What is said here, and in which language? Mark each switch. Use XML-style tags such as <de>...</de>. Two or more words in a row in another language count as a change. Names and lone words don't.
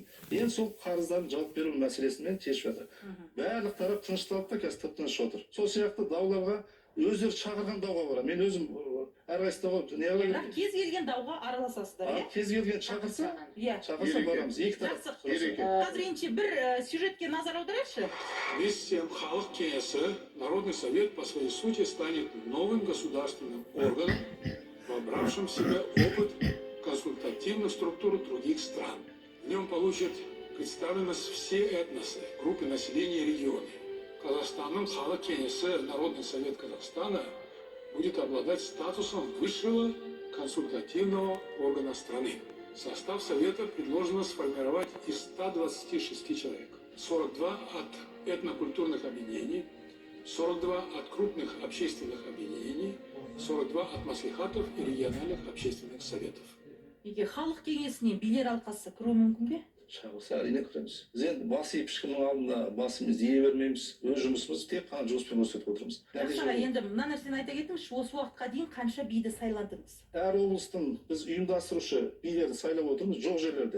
<kk>Енді сол қарыздарын жауап беру мәселесімен шешіп жатыр. Барлық тарап тынышталды да, қазір тып-тыныш отыр. Сол сияқты дауларға өздері шақырған дауға барады. Мен өзім әрқайсы дауға не қылып кез келген дауға араласасыздар, иә? Кез келген шақырса барамыз. Екі тарап. Қазір ендеше бір сюжетке назар аударайықшы.</kk> <ru>Вместе с тем,</ru> <kk>Халық кеңесі,</kk> <ru>Народный совет по своей сути станет новым государственным органом, вобравшим в себя опыт консультативных структур других стран. В нем получат представленность все этносы, группы населения и регионы.</ru> <kk>Казахстанның Халық кеңесі,</kk> <ru>Народный совет Казахстана будет обладать статусом высшего консультативного органа страны. Состав совета предложено сформировать из 126 человек. 42 от этнокультурных объединений, 42 от крупных общественных объединений, 42 от маслихатов и региональных общественных советов.</ru> <kk>Халық кеңесіне билер алқасы кіру мүмкін бе? Шағылса әрине кіреміз. Біз енді бас иіп ешкімнің алдында басымызды ие бермейміз. Өз жұмысымыз тек қана жұмыспен көрсетіп отырмыз. Енді мына нәрсені айта кетіңізші, осы уақытқа дейін қанша биді сайладыңыз? Әр облыстың біз ұйымдастырушы билерді сайлап отырмыз жоқ жерлерде.</kk>